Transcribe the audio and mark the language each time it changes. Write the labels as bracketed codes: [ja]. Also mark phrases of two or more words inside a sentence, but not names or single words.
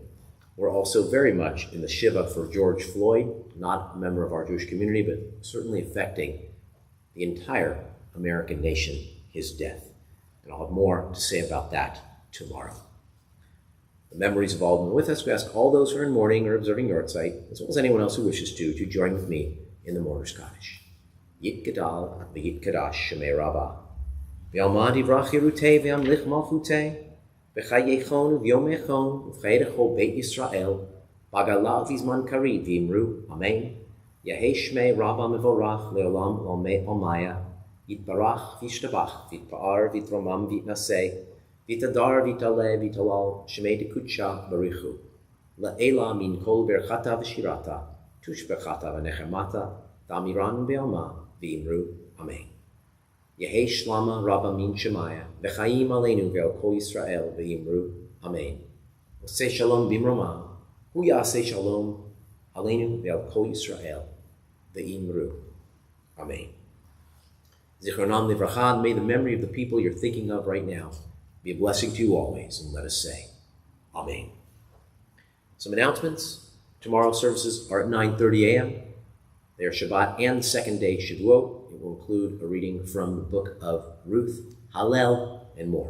[en] We're also very much in the Shiva for George Floyd, not a member of our Jewish community, but certainly affecting the entire American nation, his death. And I'll have more to say about that tomorrow. The memories of all who are with us, we ask all those who are in mourning or observing Yortzeit, as well as anyone else who wishes to join with me in the Mourner's Kaddish. [arc] יתגדל ויתקדש שמיה רבא. בעלמא די ברא כרעותיה וימליך מלכותיה. בחייכון וביומיכון ובחייהון בית ישראל. בעגלא ובזמן קריב ואמרו. אמן. יהא שמיה רבא מברך לעלם עלמיא. יתברך וישתבח ויתפאר ויתרומם ויתנשא. ויתהדר ויתעלה ויתהלל שמיה דקדשא בריך הוא. לעלא מן כל ברכתא ושירתא. תשבחתא ונחמתא. דאמירן בעלמא ואמרו. אמן. יהא שלמא רבא מן שמיא. וחיים עלינו ועל כל ישראל ואמרו. [he] אמן. עושה שלום במרומיו. הוא יעשה שלום עלינו ועל כל ישראל ואמרו. אמן. זכרונם לברכה. [en] May the memory of the people you're thinking of right now be a blessing to you always. And let us say, Amen. Some announcements. Tomorrow's services are at 9:30 a.m. They are Shabbat and the second day Shavuot. It will include a reading from the book of Ruth, Hallel, and more.